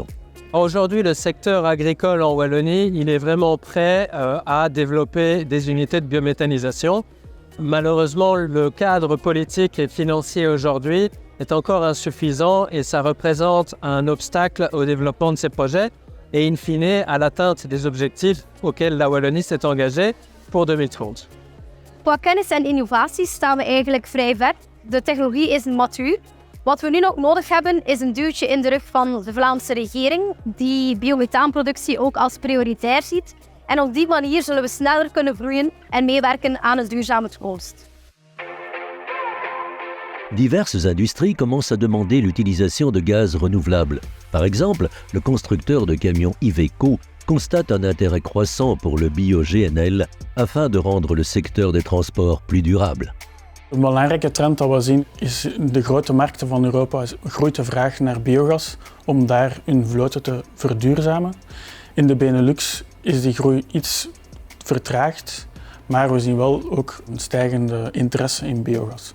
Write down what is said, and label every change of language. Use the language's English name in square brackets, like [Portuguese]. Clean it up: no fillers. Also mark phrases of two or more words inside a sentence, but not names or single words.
[French] Aujourd'hui, le secteur agricole en Wallonie, il est vraiment prêt à développer des unités de biométhanisation. Malheureusement, le cadre politique et financier aujourd'hui est encore insuffisant et ça représente un obstacle au développement de ces projets et in fine à l'atteinte des objectifs auxquels la Wallonie s'est engagée pour 2030. [Dutch] Qua kennis en innovatie staan we eigenlijk vrij ver. De technologie is matuur. Wat we nu nog nodig hebben is een duwtje in de rug van de Vlaamse regering die biomethaanproductie ook als prioritair ziet. En op die manier zullen we sneller kunnen groeien en meewerken aan een duurzame toekomst. [French] Diverses industries commencent à demander l'utilisation de gaz renouvelables. Par exemple, le constructeur de camions Iveco constate un intérêt croissant pour le bio-GNL afin de rendre le secteur des transports plus durable. [Dutch] Een belangrijke trend dat we zien is de grote markten van Europa groeit de vraag naar biogas om daar hun vloten te verduurzamen. In de Benelux is die groei iets vertraagd, maar we zien wel ook een stijgende interesse in biogas.